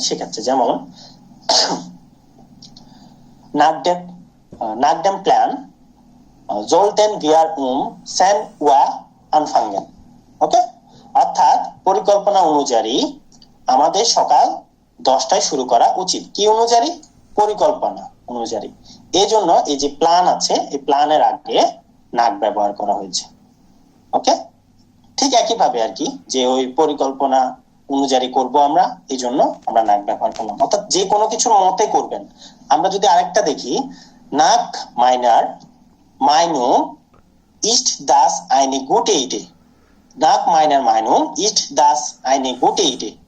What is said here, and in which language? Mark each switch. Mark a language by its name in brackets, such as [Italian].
[Bangla] সেক্ষেত্রে যেমন [German] nach dem Plan sollten wir um 10 Uhr anfangen. [Bangla] ওকে, অর্থাৎ পরিকল্পনা অনুযায়ী আমাদের সকাল 10টায় শুরু করা উচিত। কি অনুযায়ী? পরিকল্পনা অনুযায়ী। এই জন্য এই যে প্ল্যান আছে, এই প্ল্যানের আগে নাক ব্যবহার করা হয়েছে। ওকে, ঠিক একইভাবে আর কি, যে ওই পরিকল্পনা অনুযায়ী করব আমরা, এই জন্য আমরা নাক ব্যবহার করলাম। অর্থাৎ যে কোনো কিছুর মতে করবেন। আমরা যদি আরেকটা দেখি, নাক minor [German] Meinung ist das eine gute Idee. Nach meiner Meinung ist das eine gute Idee.